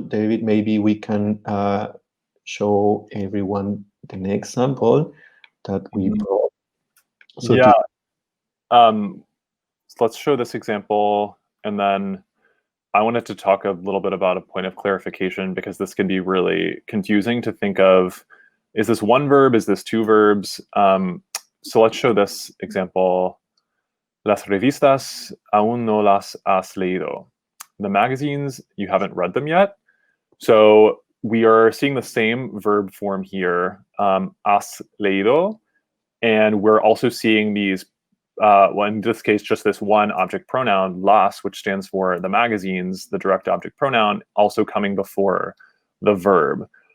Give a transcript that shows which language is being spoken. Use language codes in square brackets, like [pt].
[en] David, maybe we can show everyone the next example that we brought. So yeah. So let's show this example, and then I wanted to talk a little bit about a point of clarification because this can be really confusing to think of, is this one verb? Is this two verbs? So let's show this example. [es] Las revistas aún no las has leído. [en] The magazines, you haven't read them yet. So we are seeing the same verb form here, has leído, and we're also seeing these, well, in this case, just this one object pronoun, las, which stands for the magazines, the direct object pronoun, also coming before the verb.